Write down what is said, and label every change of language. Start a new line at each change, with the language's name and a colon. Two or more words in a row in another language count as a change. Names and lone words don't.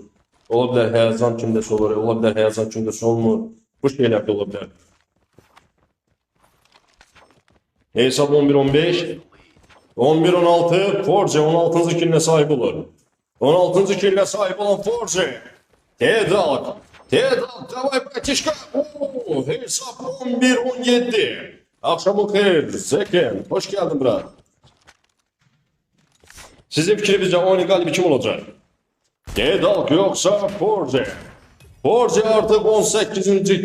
Azerbaijani: Ola bilər həyazan kimdəsə olur, ola bilər həyazan kimdəsə olmur. Bu şeylər də ola bilər. Hesap 11-15. 11-16. Force 16-cı killə sahib olur. 16-cı killə sahib olan Force.
Russian: Teodal, давай, братишка.
Turkish: Oo, hesap 11-17. Akşamın xeyir, Zeken. Hoş geldin brat. Sizin fikrinizce oyunun galibi kim olacak? Teodal yoksa Force. Force artık 18.